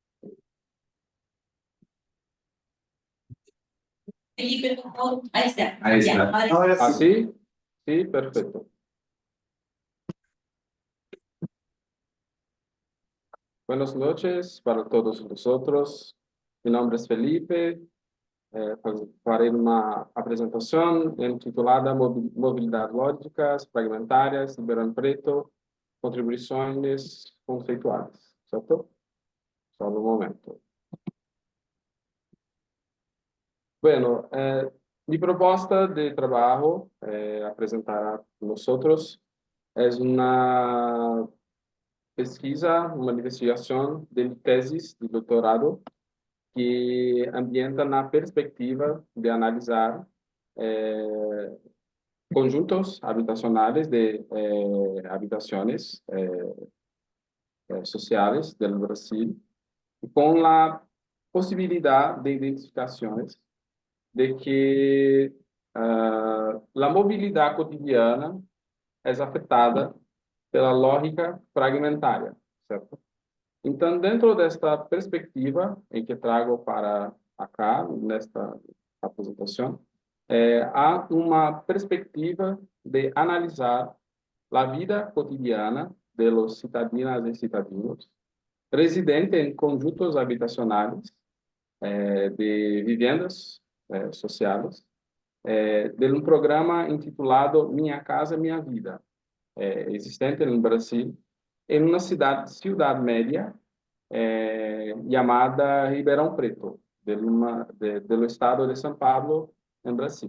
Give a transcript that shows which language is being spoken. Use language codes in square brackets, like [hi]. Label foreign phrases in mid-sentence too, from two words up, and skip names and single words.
[es] Felipe, por favor. Ahí está. Ahí está. Ya, Ahora ¿Ah, sí. sí? Sí, perfecto. Buenas noches para todos nosotros. Mi nombre es Felipe. [pt] Farei uma apresentação intitulada Mobilidade Lógicas, Fragmentárias, Ribeirão Preto, Contribuições Conceituais. Certo? Só um momento. Bueno, mi proposta de trabalho apresentar [es] a nosotros es una [pt] pesquisa, uma investigação de tesis de doutorado que ambienta na perspectiva de analisar [es] conjuntos habitacionales de habitaciones sociales del Brasil, con la posibilidad de identificaciones de que la movilidad cotidiana es [pt] afetada pela lógica fragmentária, [es] certo? [pt] Então, dentro desta perspectiva em que trago para acá, nesta apresentação, há uma perspectiva de analisar a vida cotidiana [es] de los [pt] cidadinas e cidadinos residentes em conjuntos habitacionais de vivendas sociais, de um programa intitulado Minha Casa Minha Vida, existente no Brasil, em uma cidade média chamada Ribeirão Preto, do estado de São Paulo, em Brasil.